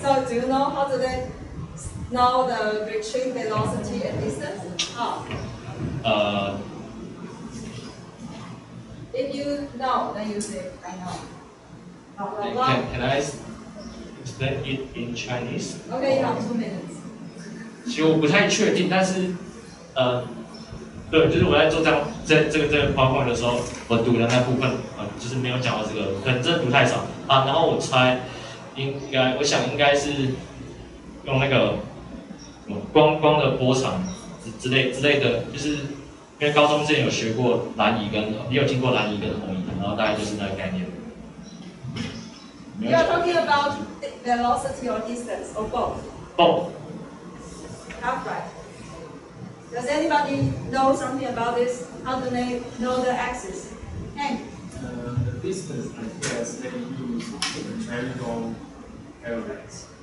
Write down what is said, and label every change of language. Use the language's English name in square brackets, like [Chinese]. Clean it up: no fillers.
[English] So do you know how do they know the retreat velocity and distance? How? If you know, then you say, I know. Blah, blah, blah. Can I explain it in Chinese? Okay, you have 2 minutes. [Chinese] 其实我不太确定，但是对，就是我在做这个 PowerPoint 的时候，我读的那部分就是没有讲到这个，可能真的读太少啊。然后我猜我想应该是用那个光的波长之类的，就是因为高中之前有学过蓝移也有听过蓝移跟红移，然后大概就是那个概念。 [English] You are talking about velocity or distance or both? Both. Half right. Does anybody know something about this? How do they know the axis? Hank? The distance, I guess, they use the triangle parallax.